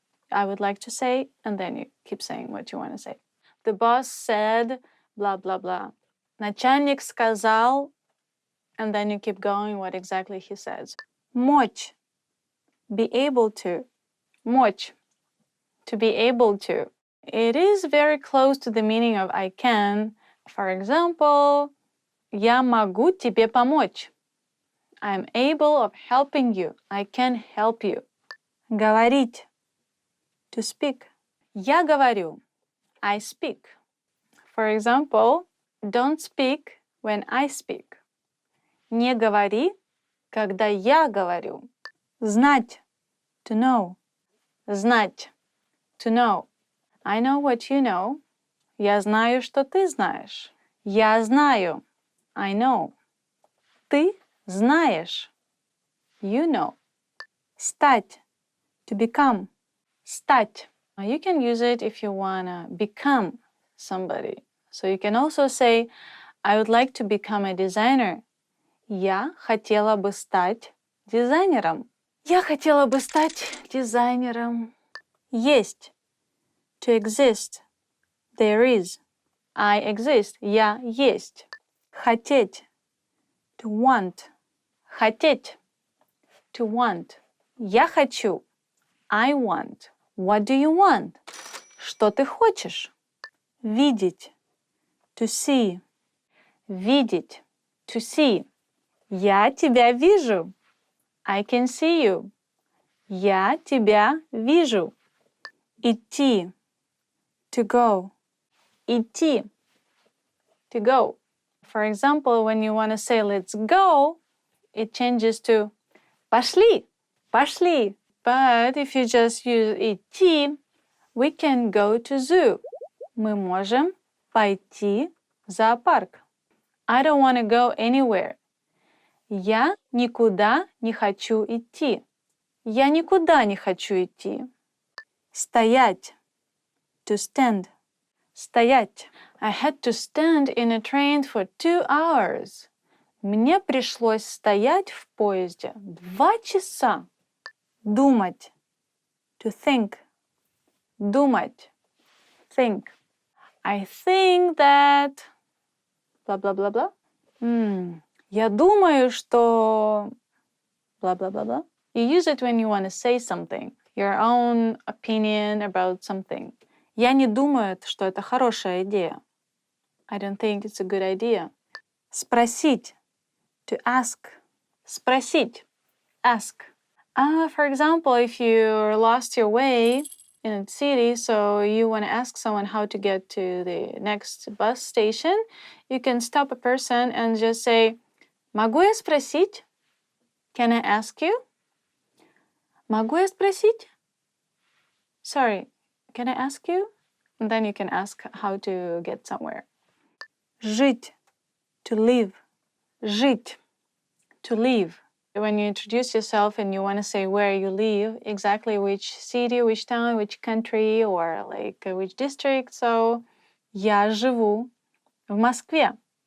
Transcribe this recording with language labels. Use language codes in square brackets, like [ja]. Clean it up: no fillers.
[en] I would like to say, and then you keep saying what you want to say. The boss said, blah, blah, blah. [ru] Начальник сказал, [en] and then you keep going what exactly he says. Мочь. Be able to. Мочь. To be able to. It is very close to the meaning of I can. For example, [ru] я могу тебе помочь. [en] I'm able of helping you. I can help you. Говорить. To speak. [ru] Я говорю. [en] I speak. For example, don't speak when I speak. [ru] Не говори, когда я говорю. [en] Знать. To know. Знать. To know. I know what you know. [ru] Я знаю, что ты знаешь. Я знаю. [en] I know. [ru] Ты знаешь. [en] You know. Стать. To become. Стать. You can use it if you want to become somebody. So you can also say, I would like to become a designer. [ru] Я хотела бы стать дизайнером. Я хотела бы стать дизайнером. [en] Есть. To exist. There is. I exist. [ru] Я есть. [en] Хотеть. To want. Хотеть. To want. [ru] Я хочу. [en] I want. What do you want? [ru] Что ты хочешь? Видеть. [en] To see. [ru] Видеть. [en] To see. [ru] Я тебя вижу. [en] I can see you. [ru] Я тебя вижу. Идти. [en] To go. [ru] Идти. [en] To go. For example, when you want to say let's go, it changes to пошли. [ru] Пошли. [en] But if you just use идти, we can go to zoo. [ru] Мы можем пойти в зоопарк. [en] I don't want to go anywhere. [ru] Я никуда не хочу идти. Я никуда не хочу идти. Стоять. [en] To stand. [ru] Стоять. [en] I had to stand in a train for 2 hours. [ru] Мне пришлось стоять в поезде 2 часа. [en] Думать. To think. Думать. Think. I think that... [ru] Бла-бла-бла-бла. Я думаю, что... Бла-бла-бла-бла. [en] You use it when you want to say something. Your own opinion about something. [ru] Я не думаю, что это хорошая идея. [en] I don't think it's a good idea. Спросить. To ask. Спросить. Ask. For example, if you lost your way in a city, so you want to ask someone how to get to the next bus station, you can stop a person and just say, [ru] могу я спросить? [en] Can I ask you? [ru] Могу я спросить? [en] Sorry, can I ask you? And then you can ask how to get somewhere. Жить. To live. Жить. To live. When you introduce yourself and you want to say where you live, exactly which city, which town, which country, or like which district. [ru] So, я живу в Москве.